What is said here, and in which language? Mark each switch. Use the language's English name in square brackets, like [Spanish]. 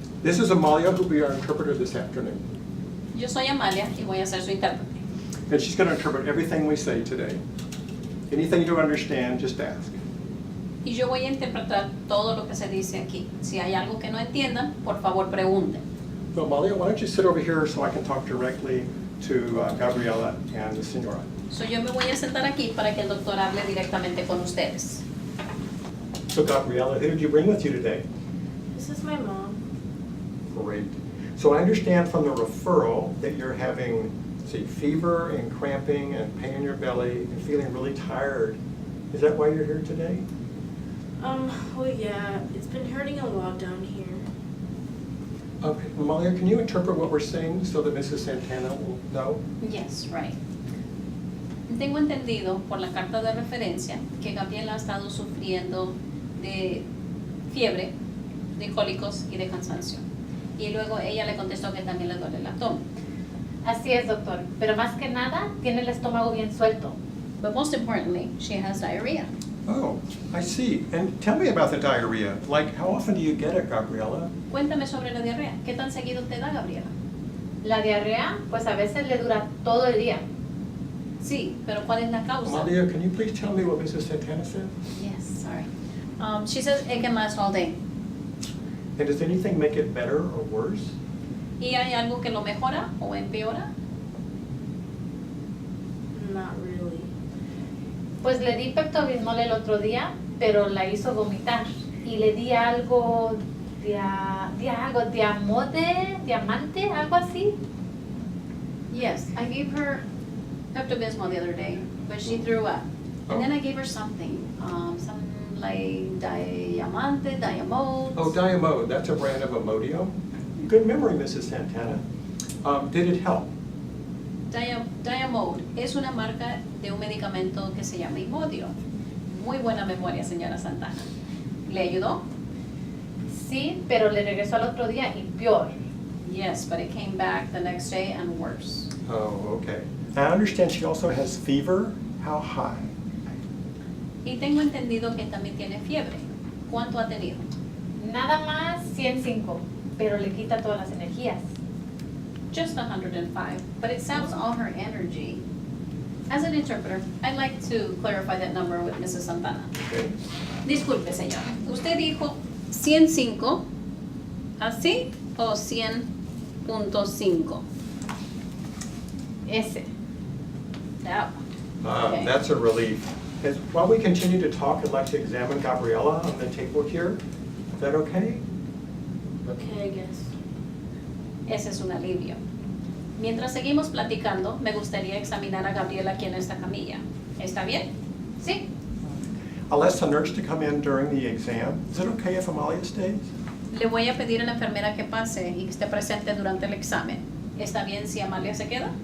[English] This is Amalia, who'll be our interpreter this afternoon. [Spanish] Yo soy Amalia y voy a ser su intérprete. [English] And she's going to interpret everything we say today. Anything you don't understand, just ask. [Spanish] Y yo voy a interpretar todo lo que se dice aquí. Si hay algo que no entiendan, por favor pregunten. [English] So Amalia, why don't you sit over here so I can talk directly to Gabriela and the Senora. [Spanish] So yo me voy a sentar aquí para que el doctor hable directamente con ustedes. [English] So Gabriela, who did you bring with you today? This is my mom. Great. So I understand from the referral that you're having, say, fever and cramping and pain in your belly and feeling really tired. Is that why you're here today? Well, yeah, it's been hurting a lot down here. Okay, Amalia, can you interpret what we're saying so that Mrs. Santana will know? Yes, right. [Spanish] Tengo entendido por la carta de referencia que Gabriela ha estado sufriendo de fiebre, de cólicos y de cansancio. Y luego ella le contestó que también le duele el abdomen. Así es, doctor. Pero más que nada, tiene el estómago bien suelto. [English] But most importantly, she has diarrhea. Oh, I see. And tell me about the diarrhea. Like, how often do you get it, Gabriela? [Spanish] Cuéntame sobre la diarrea. ¿Qué tan seguido te da, Gabriela? La diarrea, pues a veces le dura todo el día. Sí, pero ¿cuál es la causa? [English] Amalia, can you please tell me what Mrs. Santana said? Yes, sorry. She says it can last all day. And does anything make it better or worse? [Spanish] ¿Y hay algo que lo mejora o empeora? [English] Not really. [Spanish] Pues le di Pepto-Bismol el otro día, pero la hizo vomitar. Y le di algo, diamante, algo así. [English] Yes, I gave her Pepto-Bismol the other day, but she threw up. And then I gave her something, some like Diamante, Diamode. Oh, Diamode, that's a brand of Imodium. Good memory, Mrs. Santana. Did it help? [Spanish] Diamode es una marca de un medicamento que se llama Imodio. Muy buena memoria, señora Santana. ¿Le ayudó? Sí, pero le regresó al otro día y peor. [English] Yes, but it came back the next day and worse. Oh, okay. I understand she also has fever. How high? [Spanish] Y tengo entendido que también tiene fiebre. ¿Cuánto ha tenido? Nada más 105, pero le quita todas las energías. [English] Just 105, but it saps all her energy. As an interpreter, I'd like to clarify that number with Mrs. Santana. Okay. [Spanish] Disculpe, señor. Usted dijo 105, ¿así? ¿O 100.5? Ese. [English] That one. Okay. That's a relief. While we continue to talk, I'd like to examine Gabriella on the table here. Is that okay? Okay, I guess. [Spanish] Ese es un alivio. Mientras seguimos platicando, me gustaría examinar a Gabriela aquí en esta camilla. ¿Está bien? Sí. [English] I'll ask the nurse to come in during the exam. Is it okay if Amalia stays? [Spanish] Le voy a pedir a la enfermera que pase y que esté presente durante el examen. ¿Está bien si Amalia se queda?